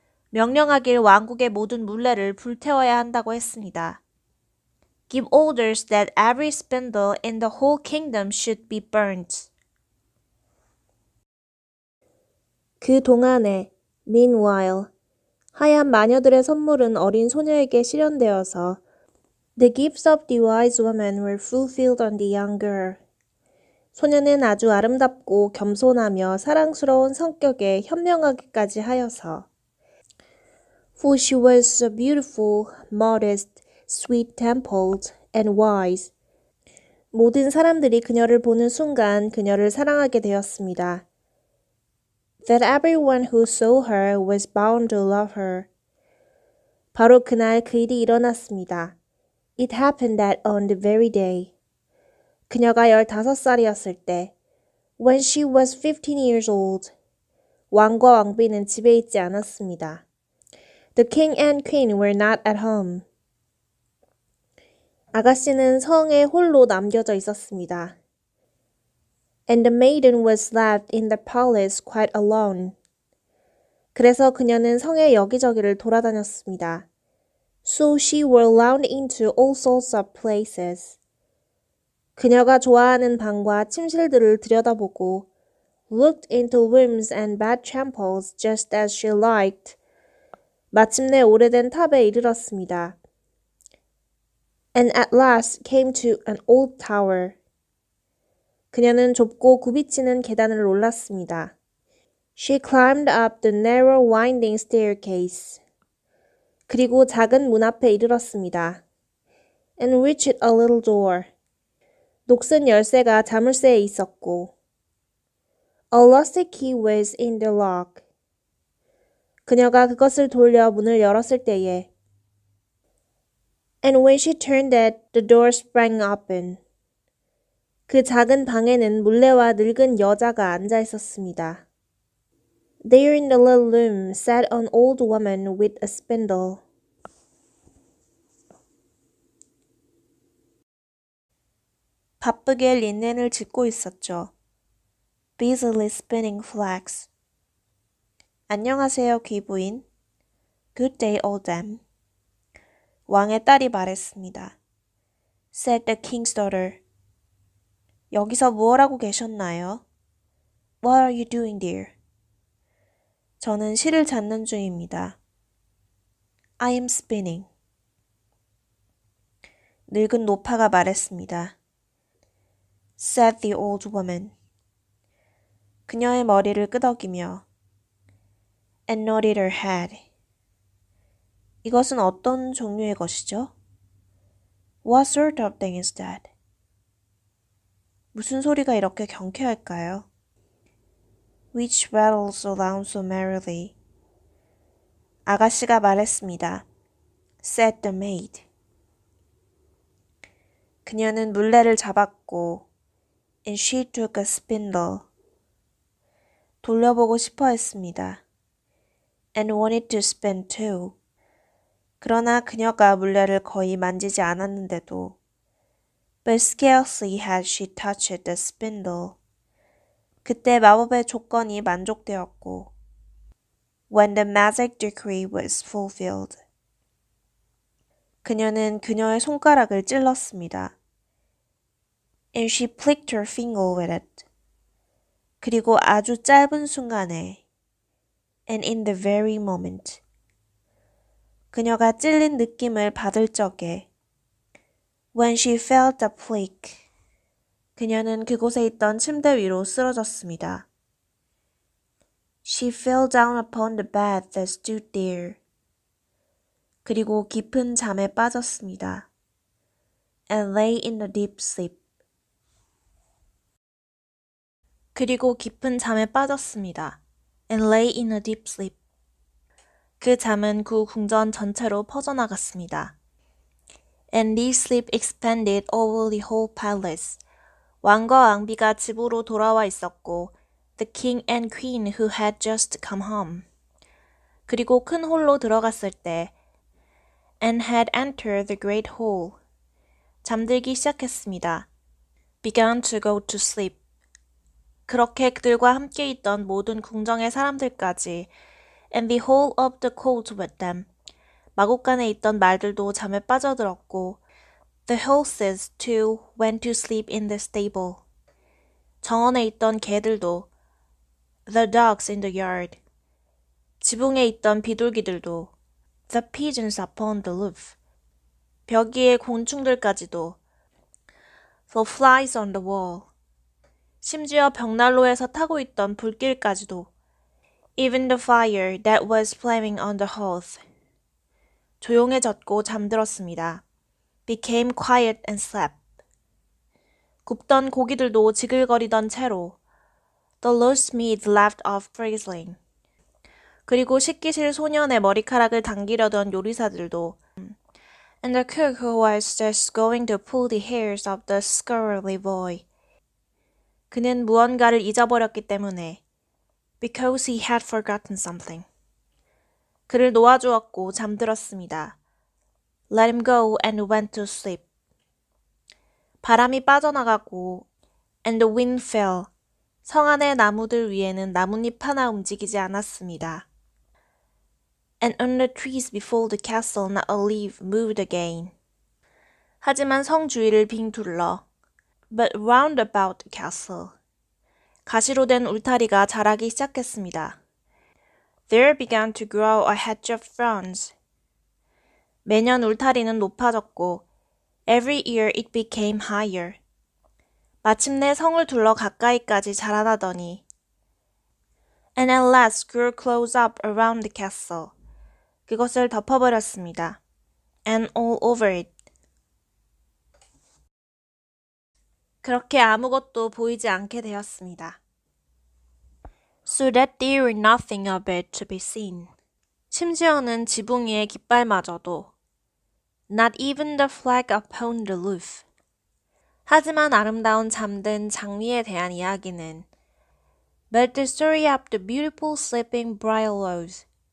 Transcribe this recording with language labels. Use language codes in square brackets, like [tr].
[ko] 명령하길 왕국의 모든 물레를 불태워야 한다고 했습니다. [en] Give orders that every spindle in the whole kingdom should be burnt. [ko] 그 동안에, [en] meanwhile, [ko] 하얀 마녀들의 선물은 어린 소녀에게 실현되어서 [en] The gifts of the wise woman were fulfilled on the young girl. [ko] 소녀는 아주 아름답고 겸손하며 사랑스러운 성격에 현명하기까지 하여서 [en] For she was so beautiful, modest, sweet-tempered, and wise. [ko] 모든 사람들이 그녀를 보는 순간 그녀를 사랑하게 되었습니다. [en] That everyone who saw her was bound to love her. [ko] 바로 그날 그 일이 일어났습니다. [en] It happened that on the very day. [ko] 그녀가 15살이었을 때, [en] when she was 15 years old, [ko] 왕과 왕비는 집에 있지 않았습니다. [en] The king and queen were not at home. [ko] 아가씨는 성에 홀로 남겨져 있었습니다. [en] And the maiden was left in the palace quite alone. [ko] 그래서 그녀는 성의 여기저기를 돌아다녔습니다. [en] So she was allowed into all sorts of places. [ko] 그녀가 좋아하는 방과 침실들을 들여다보고 [en] looked into rooms and bedchambers just as she liked. [ko] 마침내 오래된 탑에 이르렀습니다. [en] And at last came to an old tower. [ko] 그녀는 좁고 굽이치는 계단을 올랐습니다. [en] She climbed up the narrow winding staircase. [ko] 그리고 작은 문 앞에 이르렀습니다. [en] And reached a little door. [ko] 녹슨 열쇠가 자물쇠에 있었고 [en] A rusty key was in the lock. [ko] 그녀가 그것을 돌려 문을 열었을 때에 [en] And when she turned it, the door sprang open. [ko] 그 작은 방에는 물레와 늙은 여자가 앉아 있었습니다. [en] There in the little room sat an old woman with a spindle. [ko] 바쁘게 린넨을 짚고 있었죠. [en] Busily spinning flax. [ko] 안녕하세요, 귀부인. [en] Good day, old dame. [ko] 왕의 딸이 말했습니다. [en] Said the king's daughter. [ko] 여기서 무엇 하고 계셨나요? [en] What are you doing there? [ko] 저는 실을 찾는 중입니다. [en] I am spinning. [ko] 늙은 노파가 말했습니다. [en] Said the old woman. [ko] 그녀의 머리를 끄덕이며 [en] and nodded her head. [ko] 이것은 어떤 종류의 것이죠? [en] What sort of thing is that? [ko] 무슨 소리가 이렇게 경쾌할까요? [en] Which rattles around so merrily? [ko] 아가씨가 말했습니다. [en] Said the maid. [ko] 그녀는 물레를 잡았고 [en] and she took a spindle. [ko] 돌려보고 싶어 했습니다. [en] And wanted to spin too. [ko] 그러나 그녀가 물레를 거의 만지지 않았는데도 [en] But scarcely had she touched the spindle. [ko] 그때 마법의 조건이 만족되었고 [en] When the magic decree was fulfilled. [ko] 그녀는 그녀의 손가락을 찔렀습니다. [en] And she pricked her finger with it. [ko] 그리고 아주 짧은 순간에 [en] and in the very moment. [ko] 그녀가 찔린 느낌을 받을 적에 [en] when she felt the prick. [ko] 그녀는 그곳에 있던 침대 위로 쓰러졌습니다. [en] She fell down upon the bed that stood there. [ko] 그리고 깊은 잠에 빠졌습니다. [en] And lay in a deep sleep. [ko] 그리고 깊은 잠에 빠졌습니다. [en] And lay in a deep sleep. [ko] 그 잠은 그 궁전 전체로 퍼져나갔습니다. [en] And this sleep expanded over the whole palace. [ko] 왕과 왕비가 집으로 돌아와 있었고 [en] The king and queen who had just come home. [ko] 그리고 큰 홀로 들어갔을 때 [en] And had entered the great hall. [ko] 잠들기 시작했습니다. [en] Began to go to sleep. [ko] 그렇게 그들과 함께 있던 모든 궁정의 사람들까지 [en] And the whole of the court with them. [ko] 마곡간에 있던 말들도 잠에 빠져들었고 [en] The horses too went to sleep in the stable. [ko] 정원에 있던 개들도 [en] The dogs in the yard. [ko] 지붕에 있던 비둘기들도 [en] The pigeons upon the roof. [ko] 벽 위의 곤충들까지도 [en] The flies on the wall. [ko] 심지어 벽난로에서 타고 있던 불길까지도 [en] Even the fire that was flaming on the hearth. [ko] 조용해졌고 잠들었습니다. [en] Became quiet and slept. [ko] 굽던 고기들도 지글거리던 채로 [en] The lost meat left off frizzling. [ko] 그리고 식기실 소년의 머리카락을 당기려던 요리사들도 [en] And the cook who was just going to pull the hairs of the scullery boy. [ko] 그는 무언가를 잊어버렸기 때문에 [en] Because he had forgotten something. [ko] 그를 놓아주었고 잠들었습니다. [en] Let him go and went to sleep. [ko] 바람이 빠져나가고 [en] And the wind fell. [ko] 성 안의 나무들 위에는 나뭇잎 하나 움직이지 않았습니다. [en] And on the trees before the castle not a leaf moved again. [ko] 하지만 성 주위를 빙 둘러 [en] But round about the castle. [ko] 가시로 된 울타리가 자라기 시작했습니다. [en] There began to grow a hedge of thorns. [ko] 매년 울타리는 높아졌고 [en] Every year it became higher. [ko] 마침내 성을 둘러 가까이까지 자라나더니 [en] And at last grew close up around the castle. [ko] 그것을 덮어버렸습니다. [en] And all over it. [ko] 그렇게 아무것도 보이지 않게 되었습니다. [en] So that there were nothing of it to be seen. [ko] 심지어는 지붕 위의 깃발마저도 [en] Not even the flag upon the roof. [ko] 하지만 아름다운 잠든 장미에 대한 이야기는 [en] But the story of the beautiful sleeping bridal rose.